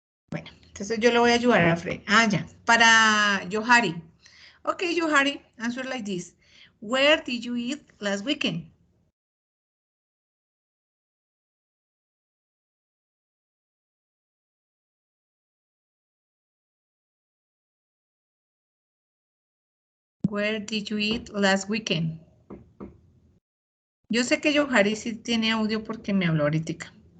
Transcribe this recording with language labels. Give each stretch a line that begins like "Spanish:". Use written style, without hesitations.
Spanish: Bueno, entonces yo le voy a ayudar a Freddy. Ah, ya. Para Johari.
English: Okay, Johari, answer like this. Where did you eat last weekend? Where did you eat last weekend?
Spanish: Yo sé que Johari sí tiene audio porque me habló ahorita.